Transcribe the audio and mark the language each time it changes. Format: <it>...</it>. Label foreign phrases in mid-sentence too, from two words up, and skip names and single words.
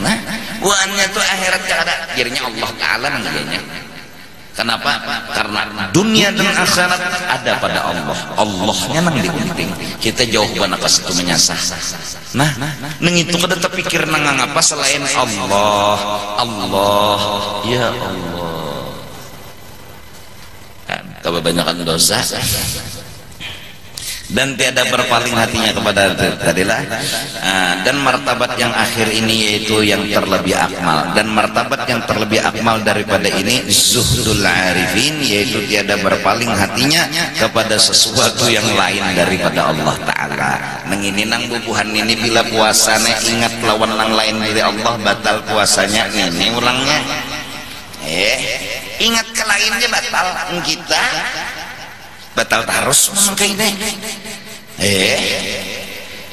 <bjn>Nah, buahnya tuh akhirat kada, jadinya Allah Ta'ala nangganya.</bjn> <id>Kenapa? Karena dunia dan akhirat ada pada Allah.</id> <bjn>Allahnya nang digunting. Kita jauh banget ke situ menyasar. Nah, neng itu kada terpikir nang apa selain Allah.</bjn> <ar>الله، يا الله.</ar> <id>Kebanyakan dosa. Dan tiada berpaling hatinya kepada tadilah dan martabat yang akhir ini yaitu yang terlebih akmal, dan martabat yang terlebih akmal daripada ini</id> <ar>زهد العارفين,</ar> <id>yaitu tiada berpaling hatinya kepada sesuatu yang lain daripada Allah Ta'ala.</id> <bjn>Mengini nang bubuhan ini bila puasanya ingat lawan nang lain dari Allah batal puasanya. Ini ulangnya ingat ke lainnya batal, kita batal terus memakai ini.</bjn>